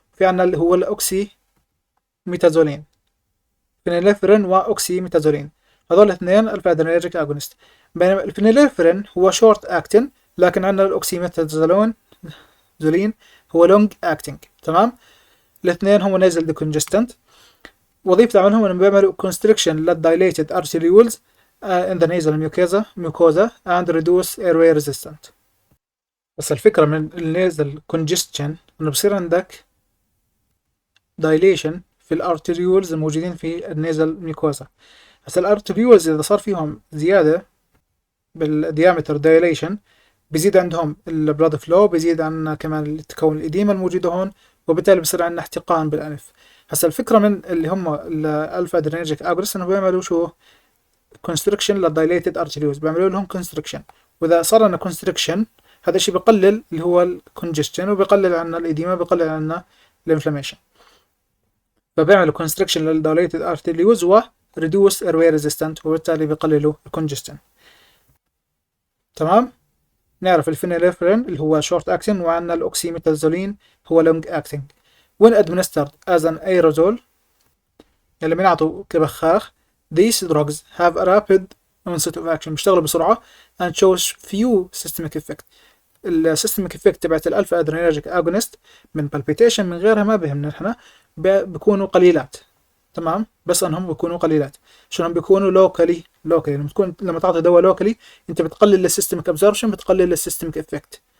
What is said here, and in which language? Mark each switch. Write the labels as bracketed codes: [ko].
[ar] في عندنا اللي هو الاوكسي ميتازولين، فينيلفرين واوكسي ميتازولين، هذول الاثنين الفا ادرينيرجيك اجونست. بينما الفينيلفرين هو شورت اكتنج، لكن عندنا الاوكسي ميتازولين هو لونج اكتنج. تمام، الاثنين هم نيزل ديكونجستنت. وظيفة عملهم انهم بيعملوا [en] constriction للdilated arterioles in the nasal mucosa and reduce airway resistance. [ar] بس الفكرة من النيزل congestion انه بصير عندك dilation في الارتريولز الموجودين في النيزل ميوكوزا. بس الارتريولز اذا صار فيهم زيادة بالديامتر dilation بيزيد عندهم البلاد فلو، بيزيد عندنا كمان تكون الإديمة الموجودة هون، وبالتالي بصير عندنا احتقان بالأنف. هسا الفكرة من اللي هم الألفا أدرينرجيك أجونست إنه بيعملوا شو؟ constriction للدايليتد أرتريوز، بيعملوا لهم constriction، وإذا صار لنا constriction هذا الشيء بقلل اللي هو الكونجستشن، وبقلل عنا الإديمة، بقلل عنا الانفلاميشن. [en] فبيعملوا constriction للdilated arterioles و reduce airway resistant وبالتالي بيقللوا الcongestion. [ar] تمام. نعرف الفينيلفرين اللي هو short acting وعندنا الأوكسيميتازولين هو long acting. [en] when administered as an aerosol [ar] اللي بنعطوا كبخاخ [en] these drugs have a rapid onset of action [ar] بيشتغلوا بسرعة [en] and shows few systemic effect. [ar] السيستميك افكت تبعت الالفا ادرينرجيك اجونست من بالبيتيشن من غيرها ما بهمنا احنا بيكونوا قليلات. تمام. بس انهم بيكونوا قليلات عشان بيكونوا لوكالي لما تعطي دواء لوكالي انت بتقلل السيستميك ابزوربشن بتقلل السيستميك افكت.